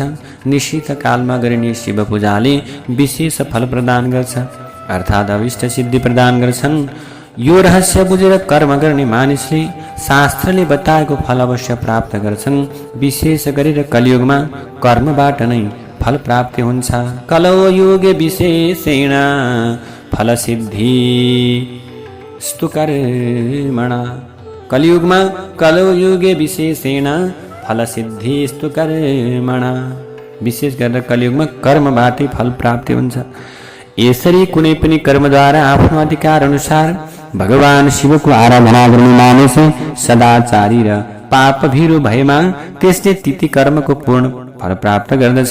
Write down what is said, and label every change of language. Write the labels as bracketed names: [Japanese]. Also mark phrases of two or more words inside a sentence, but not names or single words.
[Nepali] निशीथ कालमा गरिने शिव पूजाले विशेष फल प्रदान गर्छ, अर्थात् अभिष्ट सिद्धि प्रदान गर्छन्। यो रहस्य बुझेर कर्म गर्ने मानिसले शास्त्रले बताएको फल अवश्य प्राप्त गर्छन्। विशेष गरेर कलियुगमा कर्मबाट नै फल प्राप्ति हुन्छ। [Sanskrit] कलौ युगे विशेषेण फल सिद्धि स्तु कर्मणा। कलियुगमा कलौ युगे विशेषेण फल सिद्धि स्तु कर्मणा। [Nepali] विशेष गरेर कलियुगमा कर्मबाटै फल प्राप्ति हुन्छ। यसरी कुनै पनि कर्मद्वारा आफ्नो अधिकार अनुसार भगवान शिवको आराधना गर्ने मानिस सदाचारी र पापभीरु भएमा त्यसले तिथि कर्मको पूर्ण फल प्राप्त गर्दछ।